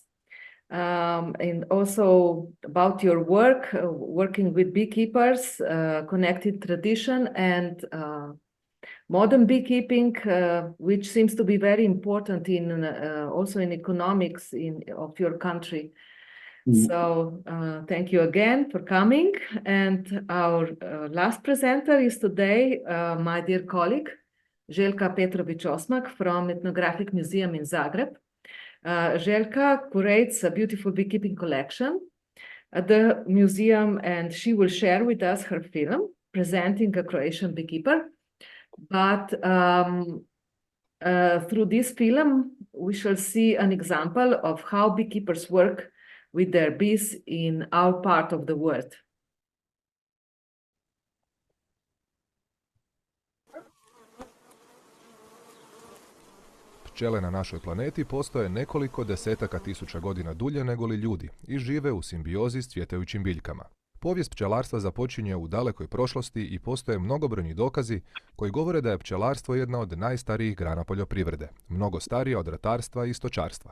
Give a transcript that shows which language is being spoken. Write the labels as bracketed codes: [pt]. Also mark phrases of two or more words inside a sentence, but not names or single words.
[en] And also about your work, working with beekeepers, connected tradition and modern beekeeping, which seems to be very important in also in economics of your country. So thank you again for coming. And our last presenter is today my dear colleague, Željka Petrović-Osmak from Ethnographic Museum in Zagreb. Željka curates a beautiful beekeeping collection at the museum, and she will share with us her film presenting a Croatian beekeeper. But through this film, we shall see an example of how beekeepers work with their bees in our part of the world. [hr] Pčele na našoj planeti postoje nekoliko desetaka tisuća godina dulje nego li ljudi i žive u simbiozi s cvjetajućim biljkama. Povijest pčelarstva započinje u dalekoj prošlosti i postoje mnogobrojni dokazi koji govore da je pčelarstvo jedna od najstarijih grana poljoprivrede, mnogo starija od ratarstva i stočarstva.